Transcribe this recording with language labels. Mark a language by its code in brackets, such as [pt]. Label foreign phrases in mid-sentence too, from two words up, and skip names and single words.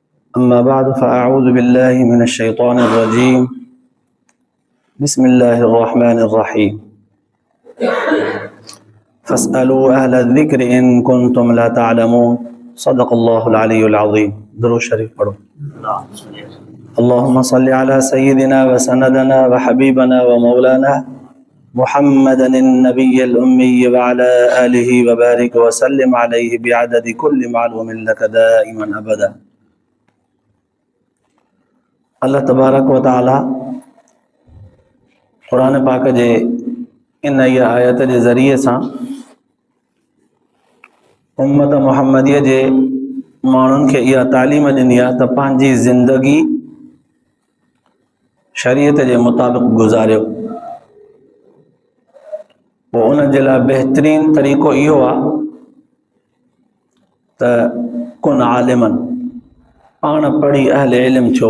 [ar] أما بعد فأعوذ بالله من الشيطان الرجيم بسم الله الرحمن الرحيم فاسألوا أهل الذكر إن كنتم لا تعلمون صدق الله العلي العظيم. [sd] दुरूद शरीफ पढ़ो। [ar] اللهم صل على سيدنا وسندنا وحبيبنا ومولانا محمد النبي الأمي وعلى آله وبارك وسلم عليه بعدد كل معلوم لك دائما أبدا. [sd] अल्लाह [ar] تبارك وتعالى [sd] कुरान पाक जे इन आयत जे ज़रिए सां उम्मत मुहम्मदीअ जे माण्हुनि खे इहा तालीम ॾिनी आहे त पंहिंजी ज़िंदगी शरीयत जे मुताबिक़ गुज़ारियो। पोइ उन जे लाइ बहितरीन तरीक़ो इहो आहे त कुन आलिमन, पाण पढ़ी अहल इल्म थियो।